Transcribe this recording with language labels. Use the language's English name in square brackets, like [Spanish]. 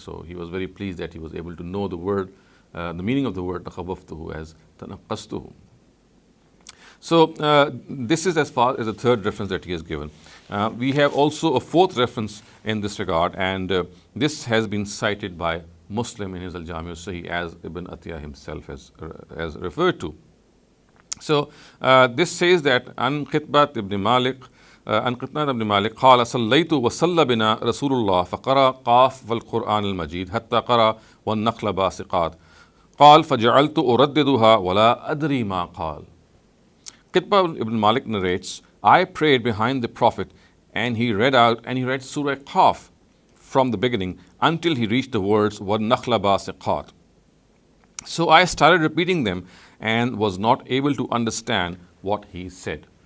[English] So he was very pleased that he was able to know the word, the meaning of the word تَخَوَّفْتُهُ as تَنَقَّصْتُهُ. So this is as far as the third reference that he has given. We have also a fourth reference in this regard, and this has been cited by Muslim in his Al-Jami' al-Sahih, as Ibn Atiyah himself has referred to. So this says that An Qitbat ibn Malik [Arabic] قال صليت وصلى بنا رسول الله فقرأ قاف والقرآن المجيد حتى قرأ والنخل باسقات قال فجعلت أرددها ولا أدري ما قال. [English] Qitbah ibn Malik narrates, I prayed behind the Prophet, and he read Surah Qaf from the beginning until he reached the words [Arabic] وَالنَّخْلَ بَاسِقَاتٍ. [English] So I started repeating them and was not able to understand what he said.